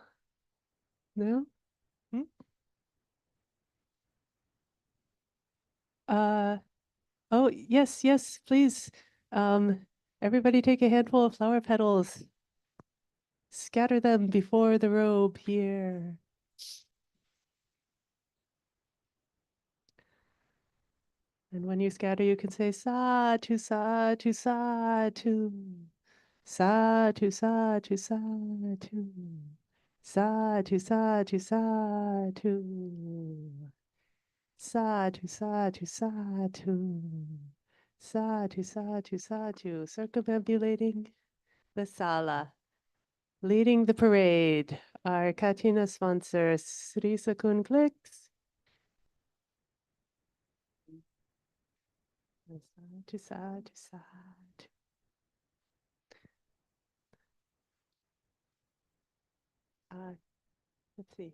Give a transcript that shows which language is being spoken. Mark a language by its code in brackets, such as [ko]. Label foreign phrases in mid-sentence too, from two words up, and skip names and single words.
[en] No? Hmm? Uh, oh, yes, yes, please. Everybody take a handful of flower petals. Scatter them before the robe here. And when you scatter, you can say [pi] Sadhu, Sadhu, Sadhu. Sadhu, Sadhu, Sadhu. Sadhu, Sadhu, Sadhu. Sadhu, Sadhu, Sadhu. Sadhu, Sadhu, Sadhu. [en] Circumambulating the sala. Leading the parade. Our Kathina sponsor, Sri Sakun Clicks. [pi] Sadhu, Sadhu, Sadhu. [en] Let's see.